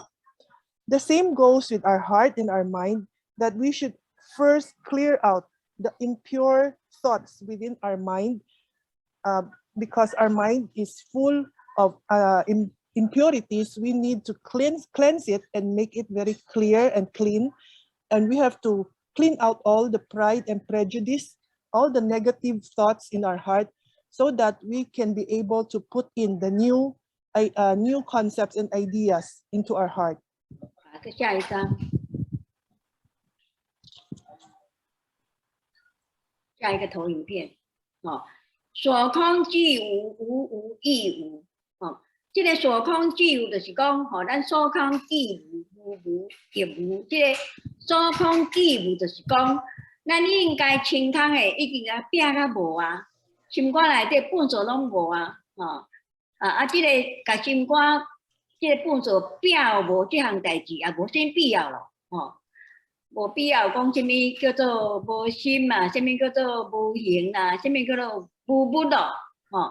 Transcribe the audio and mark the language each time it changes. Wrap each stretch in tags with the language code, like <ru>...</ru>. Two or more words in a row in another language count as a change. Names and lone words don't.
<en>The same goes with our heart and our mind, that we should first clear out the impure thoughts within our mind because our mind is full of impurities, we need to cleanse it and make it very clear and clean. And we have to clean out all the pride and prejudice, all the negative thoughts in our heart, so that we can be able to put in the new concepts and ideas into our heart.</en> <nan>下一张，下一个投影片，哦，所空即无，无无亦无，哦，这个所空即无就是讲，吼、咱所空即无，无无亦无，这个所空即无就是讲，咱应该清空的已经啊变甲无啊，心肝内底本座拢无啊，吼、这个甲心肝，这个本座变无这项代志，也无啥必要咯，吼、无必要讲什么叫做无心嘛，什么叫做无形啊，什么叫做无物咯，吼。</nan>